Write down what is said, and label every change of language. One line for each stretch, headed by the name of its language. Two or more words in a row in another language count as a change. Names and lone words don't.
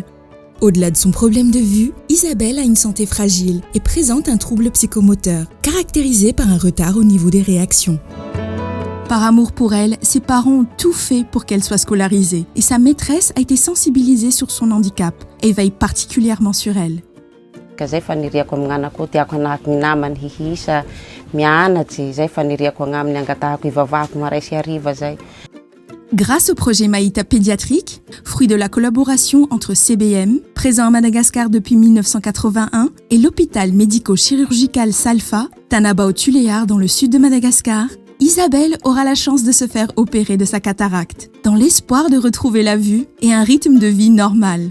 French: Au-delà de son problème de vue, Isabelle a une santé fragile et présente un trouble psychomoteur, caractérisé par un retard au niveau des réactions. Par amour pour elle, ses parents ont tout fait pour qu'elle soit scolarisée et sa maîtresse a été sensibilisée sur son handicap et veille particulièrement sur elle.
Malagasy: Zay faniriako amin'anako tiako anaky ny namany hihisa mianatsy zay faniriako agnaminy angatahako ivavahako maray sy hariva zay.
French: Grâce au projet Maïta pédiatrique, fruit de la collaboration entre CBM, présent à Madagascar depuis 1981, et l'hôpital médico-chirurgical Salfa, Tanaba-au-Tuléar dans le sud de Madagascar, Isabelle aura la chance de se faire opérer de sa cataracte, dans l'espoir de retrouver la vue et un rythme de vie normal.